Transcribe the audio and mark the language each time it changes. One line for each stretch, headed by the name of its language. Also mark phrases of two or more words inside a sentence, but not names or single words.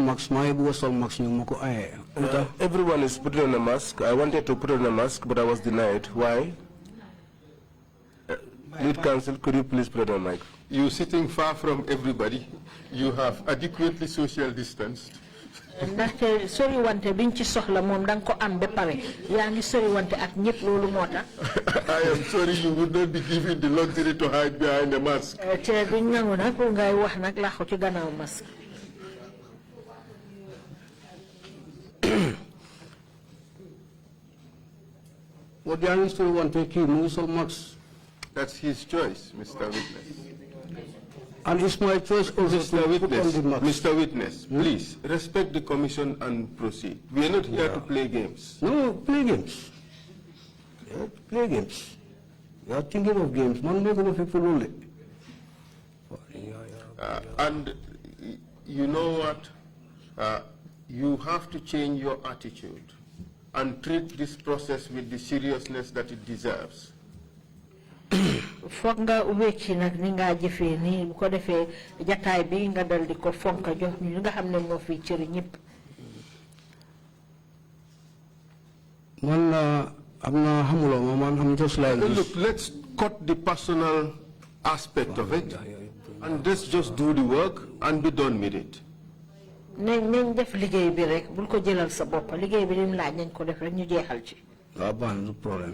English: is putting on a mask. I wanted to put on a mask, but I was denied. Why? Lead counsel, could you please put on a mic? You're sitting far from everybody. You have adequately social distanced.
Wolof: ndaxte sori wante biñ ci soxla moom dang ko am ba pare yaa ngi sori wante ak ñëpp loolu moo tax.
English: I am sorry you would not be given the luxury to hide behind a mask.
Wolof: te duñ nangu nag pour ngay wax nag làqu ci gannaaw masque. What yaa ngi sori wante kii mu ngi sol mask.
English: That's his choice, Mr. Witness. And it's my choice also to put on the mask. Mr. Witness, please respect the commission and proceed. We are not here to play games. No, play games. Yeah, play games. You are thinking of games. Man, make of people only. And you know what? You have to change your attitude and treat this process with the seriousness that it deserves.
Wolof: Foog nga wécci nag ni nga jëfee nii bu ko defee jataay bi nga dal di ko fonka jox ñu nga xam ne moo fi cëri ñëpp. Man am na xamuloo ma man
English: I'm just like this. Look, let's cut the personal aspect of it and let's just do the work and be done with it.
Wolof: nañ def liggéey bi rek bul ko jëlal sa bopp liggéey bi lim laaj nañ ko def rek ñu jeexal ci. waaw baax na problème.